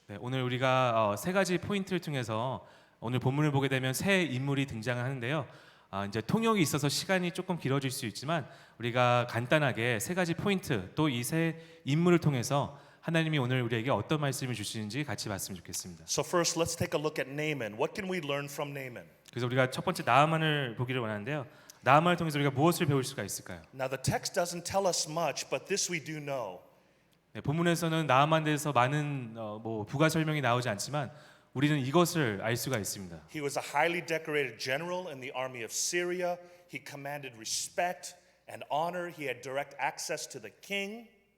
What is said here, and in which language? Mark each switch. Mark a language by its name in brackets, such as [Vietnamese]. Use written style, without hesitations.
[Korean] 네, 오늘 우리가 세 가지 포인트를 통해서 오늘 본문을 보게 되면 새 인물이 등장하는데요. 이제 통역이 있어서 시간이 조금 길어질 수 있지만 우리가 간단하게 세 가지 포인트 또 이 새 인물을 통해서 하나님이 오늘 우리에게 어떤 말씀을 주시는지 같이 봤으면 좋겠습니다. [English] So first, let's take a look at Naaman. What can we learn from Naaman? [Korean] 그래서 우리가 첫 번째 나아만을 보기를 원하는데요. 나아만을 통해서 우리가 무엇을 배울 수가 있을까요? [English] Now the text doesn't tell us much, but this we do know. [Korean] 네, 본문에서는 나아만에 대해서 많은 부가 설명이 나오지 않지만 우리는 이것을 알 수가 있습니다. [English] He was a highly decorated general in the army of Syria. He commanded respect and honor. He had direct access to the king.